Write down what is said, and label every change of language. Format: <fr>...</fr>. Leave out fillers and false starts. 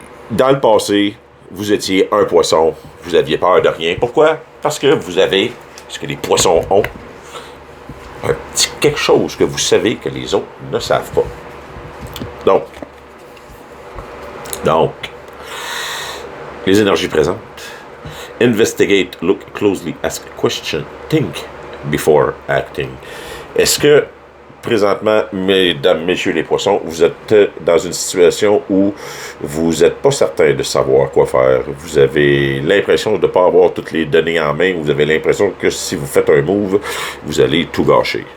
<fr>Dans le passé, vous étiez un poisson, vous aviez peur de rien. Pourquoi? Parce que vous avez ce que les poissons ont. Un petit quelque chose que vous savez que les autres ne savent pas. Donc, les énergies présentes.</fr> <en>Investigate, look closely, ask a question, think before acting.</en> <fr>Est-ce que, présentement, mesdames, messieurs les poissons, vous êtes dans une situation où vous n'êtes pas certain de savoir quoi faire? Vous avez l'impression de ne pas avoir toutes les données en main. Vous avez l'impression que si vous faites un move, vous allez tout gâcher.</fr>